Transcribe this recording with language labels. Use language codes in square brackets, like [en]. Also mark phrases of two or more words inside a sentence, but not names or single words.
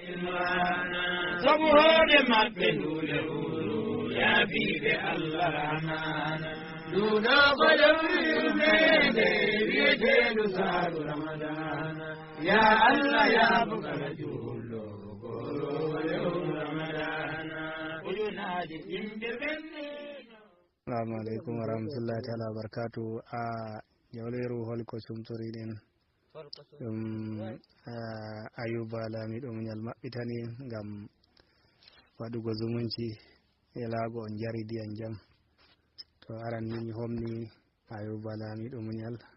[ff] Sabu hoore maɓɓe ndule uru yaafiɓe Allah ranana nduɗo ko jawrirdede wiyeteɗu saaru ramadana [ar] يا الله [ff] yaabukala julɗo goro lewru ramadana ujunaji yimɓe ɓenni. [ar] السلام عليكم ورحمة الله تعالى وبركاته. [ff] A jawleru holko sumtoriɗen ɗum Ayuba laamiɗo muñal maɓɓitani ngam waɗugo zumunci e laago on jari diyan jam. To aran ni mi homni Ayuba laamiɗo muñal,